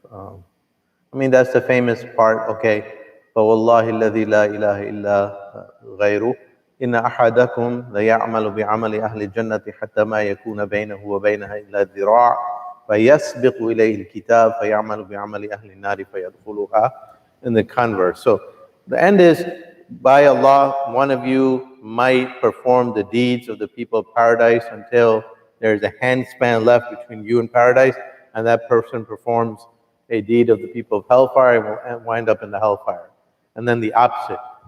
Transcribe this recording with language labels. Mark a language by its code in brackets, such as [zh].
[en] That's the famous part, okay. [ar] فَوَاللَّهِ الَّذِي لَا إِلَهَ إِلَّا غَيْرُهُ إِنَّ أَحَدَكُمْ لَيَعْمَلُ بِعَمَلِ أَهْلِ الْجَنَّةِ حَتَّى مَا يَكُونَ بَيْنَهُ وَبَيْنَهَا إِلَّا ذِرَاعٌ فَيَسْبِقُ إِلَيْهِ الْكِتَابُ فَيَعْمَلُ بِعَمَلِ أَهْلِ النَّارِ فَيَدْخُلُهَا, [en] in the converse. So the end is, by Allah, one of you might perform the deeds of the people of paradise until there's a handspan left between you and paradise, and that person performs a deed of the people of hellfire and will wind up in the hellfire. And then the opposite.